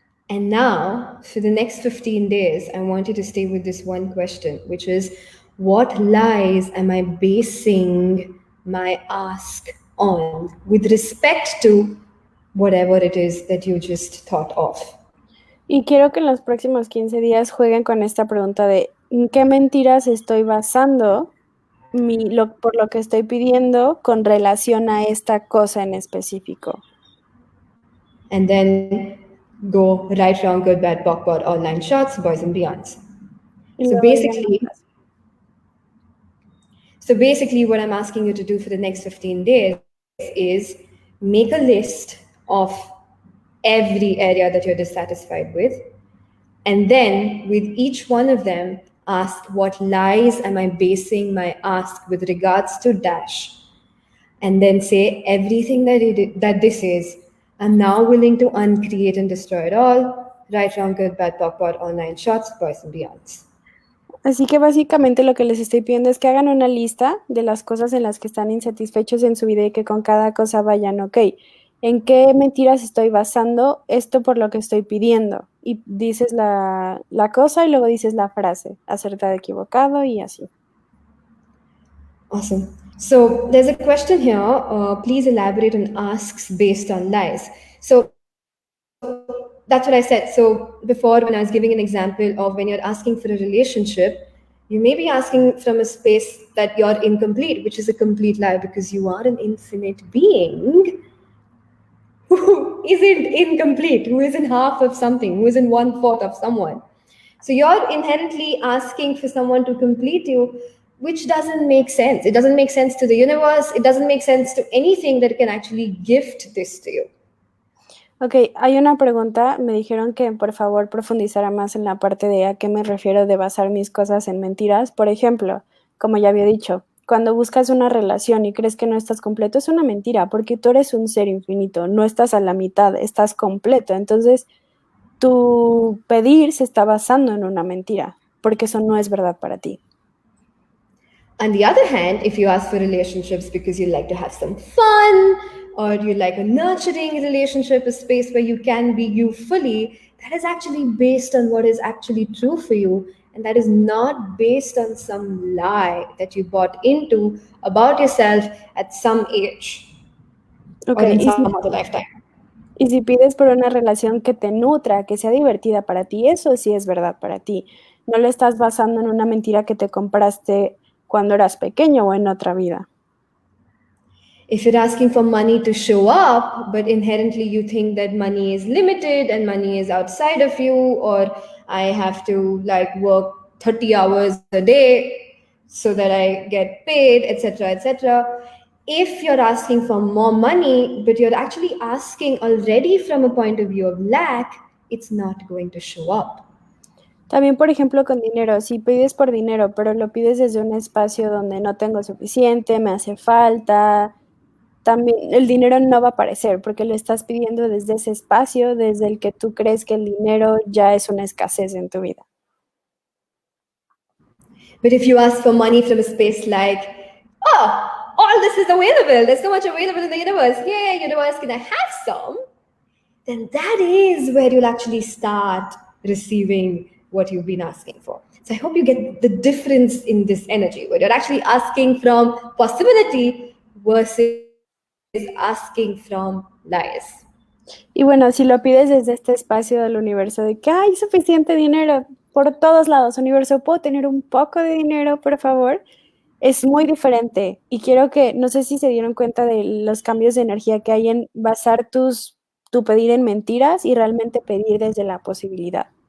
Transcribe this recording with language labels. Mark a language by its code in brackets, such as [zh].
[en] And now, for the next 15 days, I want you to stay with this one question, which is, what lies am I basing my ask on with respect to whatever it is that you just thought of? [es] Y quiero que en los próximos 15 días jueguen con esta pregunta de ¿en qué mentiras estoy basando por lo que estoy pidiendo con relación a esta cosa en específico? [en] And then go right, wrong, good, bad, POC, pod, online shots, boys and beyonds. [es] Y [en] So [es] luego digan [en] basically, so basically, what I'm asking you to do for the next 15 days is make a list of every area that you're dissatisfied with. And then with each one of them, ask what lies am I basing my ask with regards to dash. And then say everything that this is, I'm now willing to uncreate and destroy it all. Right, wrong, good, bad, POC, pod, online shots, boys and beyonds. [es] Así que básicamente lo que les estoy pidiendo es que hagan una lista de las cosas en las que están insatisfechos en su vida y que con cada cosa vayan, ok, ¿en qué mentiras estoy basando esto por lo que estoy pidiendo? Y dices la cosa y luego dices la frase, acertado, equivocado y así. [en] Awesome. So there's a question here. Please elaborate on asks based on lies. So that's what I said. So before, when I was giving an example of when you're asking for a relationship, you may be asking from a space that you're incomplete, which is a complete lie because you are an infinite being who isn't incomplete, who isn't half of something, who isn't one fourth of someone. So you're inherently asking for someone to complete you, which doesn't make sense. It doesn't make sense to the universe. It doesn't make sense to anything that can actually gift this to you. [es] Ok, hay una pregunta, me dijeron que por favor profundizara más en la parte de a qué me refiero de basar mis cosas en mentiras. Por ejemplo, como ya había dicho, cuando buscas una relación y crees que no estás completo, es una mentira, porque tú eres un ser infinito, no estás a la mitad, estás completo. Entonces, tu pedir se está basando en una mentira, porque eso no es verdad para ti. [en] On the other hand, if you ask for relationships because you like to have some fun, or you like a nurturing relationship, a space where you can be you fully, that is actually based on what is actually true for you. And that is not based on some lie that you bought into about yourself at some age Ok, or in some other lifetime. [es] y si pides por una relación que te nutra, que sea divertida para ti, eso sí es verdad para ti. No lo estás basando en una mentira que te compraste cuando eras pequeño o en otra vida. [en] If you're asking for money to show up, but inherently you think that money is limited and money is outside of you, or I have to like work 30 hours a day so that I get paid, etc., etc. If you're asking for more money, but you're actually asking already from a point of view of lack, it's not going to show up. [es] También, por ejemplo, con dinero, si pides por dinero, pero lo pides desde un espacio donde no tengo suficiente, me hace falta, también el dinero no va a aparecer porque lo estás pidiendo desde ese espacio, desde el que tú crees que el dinero ya es una escasez en tu vida. [en] But if you ask for money from a space like, oh, all this is available, there's so much available in the universe, yay, universe, can I have some? Then that is where you'll actually start receiving what you've been asking for. So I hope you get the difference in this energy, where you're actually asking from possibility versus asking from lies. [es] Y bueno, si lo pides desde este espacio del universo de que hay suficiente dinero por todos lados, universo, ¿puedo tener un poco de dinero, por favor? Es muy diferente y quiero que, no sé si se dieron cuenta de los cambios de energía que hay en basar tu pedir en mentiras y realmente pedir desde la posibilidad.